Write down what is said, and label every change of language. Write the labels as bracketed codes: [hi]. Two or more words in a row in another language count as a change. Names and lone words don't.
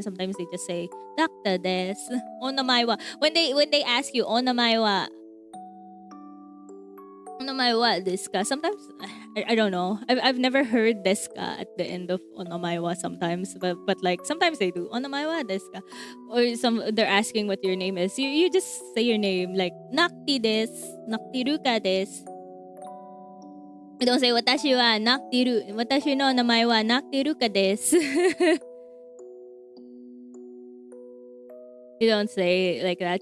[en] Sometimes they just say doctor [ja] です お名前は. [en] When they ask you [ja] お名前は、お名前はですか? [en] Sometimes I don't know. I've never heard [ja] ですか [en] at the end of onomaiwa sometimes, but like sometimes they do [ja] お名前はですか, [en] or they're asking what your name is. You just say your name like [ja] Nocti desu, Noctiluca desu. [en] You don't say [ja] 私は 私の名前は Noctiluca です. [en] You don't say like that.